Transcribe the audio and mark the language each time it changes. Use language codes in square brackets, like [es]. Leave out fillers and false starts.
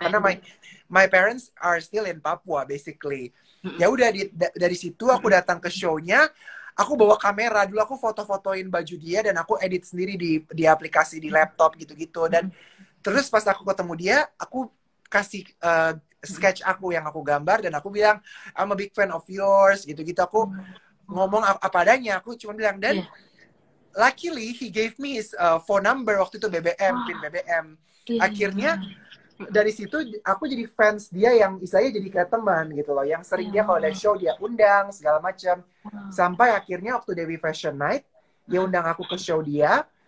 [id] Karena [en] my parents are still in Papua, basically. [id] Ya udah, dari situ aku datang ke show-nya, aku bawa kamera, dulu aku foto-fotoin baju dia, dan aku edit sendiri di aplikasi, di laptop, gitu-gitu. Dan terus pas aku ketemu dia, aku kasih sketch aku yang aku gambar, dan aku bilang, [en] "I'm a big fan of yours," [id] gitu-gitu. Aku ngomong apa adanya, aku cuma bilang. Dan [en] luckily he gave me his phone number [id] waktu itu, pin BBM. Akhirnya dari situ aku jadi fans dia, yang istilahnya jadi kayak teman gitu loh, yang sering dia kalau ada show dia undang segala macam. Sampai akhirnya waktu Dewi Fashion Night dia undang aku ke show dia.